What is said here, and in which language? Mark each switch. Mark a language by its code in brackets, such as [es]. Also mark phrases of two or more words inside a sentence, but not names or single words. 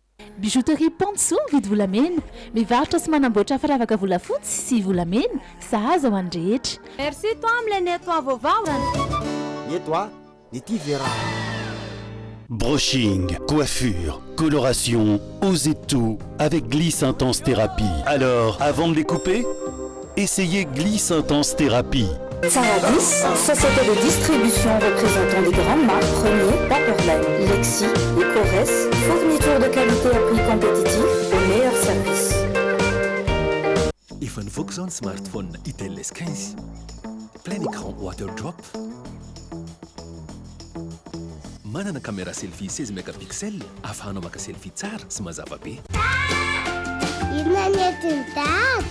[mg] Bijouterie Panso mividy volamena, mivarotra sy manamboatra firavaka volafotsy sy volamena, sahaza ho an'ny rehetra. [fr] Merci toi [mg] amin'ilay nettoie vaovao. Nettoie, Nety Vera. [fr] Brushing, coiffure, coloration, osez tout avec Gliss Intense Thérapie. Alors, avant de les couper, essayez Gliss Intense Thérapie. Saradis, société de distribution représentant des grandes marques Premier, Paperline, Lexi, Ecores, fourniture de qualité à prix compétitif au meilleur service. [mg] Efa nivoaka zao ny smartphone Itel S15 [fr] plein écran [mg] waterdrop, manana [fr] caméra selfie 16 mégapixels [mg] afahanao maka selfie tsara sy mazava be. Inona ny entiny dady?